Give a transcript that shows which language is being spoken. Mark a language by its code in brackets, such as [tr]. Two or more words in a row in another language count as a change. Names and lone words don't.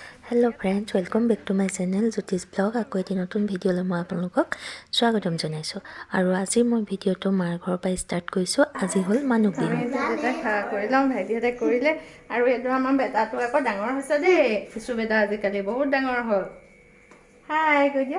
[en] hello friends welcome back to my channel [as] ज्योतिष ब्लॉग আকৌ এটি নতুন ভিডিঅ'লৈ মই আপোনালোকক স্বাগতম জনাইছো আৰু আজি মই ভিডিঅ'টো মাৰ ঘৰৰ পৰা ষ্টাৰ্ট কৰিছো আজি হল মানুহ বিহু কৰিলাম ভাইটিহঁতে কৰিলে আৰু এইটো আমাৰ বেটাটো আকৌ ডাঙৰ হৈছে দেই কিছু বেটা আজিকালি বহুত ডাঙৰ হ'ল হাই কৈ দিয়া